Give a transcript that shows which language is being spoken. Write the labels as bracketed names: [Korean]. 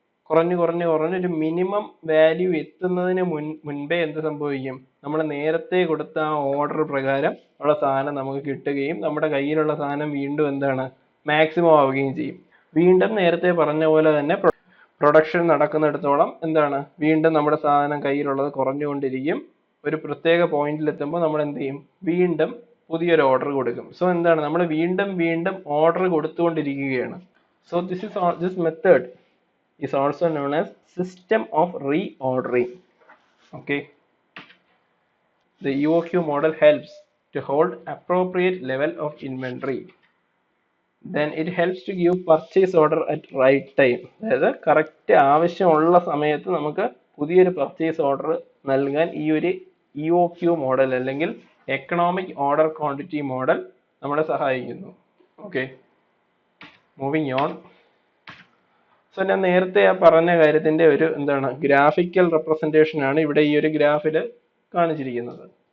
[Malayalam] കുറഞ്ഞ് കുറഞ്ഞ് കുറഞ്ഞ് ഒരു മിനിമം വാല്യൂ എത്തുന്നതിന് മുൻപേ എന്ത് സംഭവിക്കും, നമ്മൾ നേരത്തെ കൊടുത്ത ആ ഓർഡർ പ്രകാരം ഉള്ള സാധനം നമുക്ക് കിട്ടുകയും നമ്മുടെ കയ്യിലുള്ള സാധനം വീണ്ടും എന്താണ്, മാക്സിമം ആവുകയും ചെയ്യും. വീണ്ടും നേരത്തെ പറഞ്ഞ പോലെ തന്നെ പ്രൊഡക്ഷൻ നടക്കുന്നിടത്തോളം എന്താണ്, വീണ്ടും നമ്മുടെ സാധനം കയ്യിലുള്ളത് കുറഞ്ഞുകൊണ്ടിരിക്കും. ഒരു പ്രത്യേക പോയിന്റിൽ എത്തുമ്പോൾ നമ്മൾ എന്ത് ചെയ്യും, വീണ്ടും പുതിയൊരു ഓർഡർ കൊടുക്കും. സോ എന്താണ്, നമ്മൾ വീണ്ടും വീണ്ടും order കൊടുത്തുകൊണ്ടിരിക്കുകയാണ്. [English] So this method is also known as system of reordering. Okay, the EOQ model helps to hold appropriate level of inventory. Then it helps to give purchase order at right time. [Malayalam] അതായത് correct ആവശ്യമുള്ള സമയത്ത് നമുക്ക് പുതിയൊരു purchase order നൽകാൻ ഈ ഒരു EOQ model അല്ലെങ്കിൽ economic order quantity model നമ്മളെ സഹായിക്കുന്നു. Okay, moving on. സോ ഞാൻ നേരത്തെ ആ പറഞ്ഞ കാര്യത്തിന്റെ ഒരു എന്താണ്, ഗ്രാഫിക്കൽ റെപ്രസെന്റേഷൻ ആണ് ഇവിടെ ഈ ഒരു ഗ്രാഫിൽ കാണിച്ചിരിക്കുന്നത്.